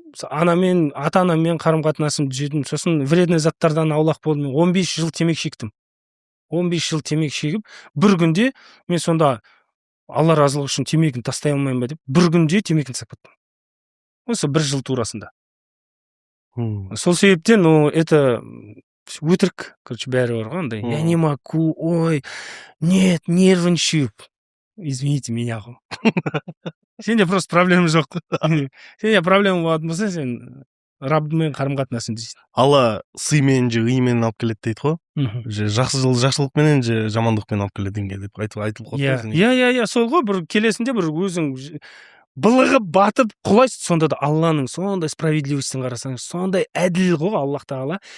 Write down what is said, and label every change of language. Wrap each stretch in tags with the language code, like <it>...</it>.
<kk>Анаммен, ата-анаммен қарым-қатынасымды түзедім. Сосын вредный заттардан аулақ болдым. 15 жыл темекі шектім. 15 жыл темекі шегіп, бір күнде мен сонда Алла разылығы үшін темекіні тастай алмаймын ба деп, бір күнде темекіні тастап кеттім. Осы бір жыл турасында. Сол себептен, это өтірік, короче, бәрі бар ғой андай.</kk> <ru>Я не могу, ой, нет, нервничаю. Извините меня.</ru> <kk>Сенде просто проблема жоқ. Сенде проблема болатын болса, сен Раббымен қарым-қатынасын дейсің.</kk> <ky>Алла сыймен же ыймен алып келет дейт го.</ky> <kk>Же жақсылық менен же жамандықпен алып келет деңге деп айтылып қойды. Иә, сол ғой, бір келесінде бір өзің былығы батып құлайсың, сонда да Алланың сондай справедливостін қарасаң, сондай әділ ғой Аллах Тағала.</kk>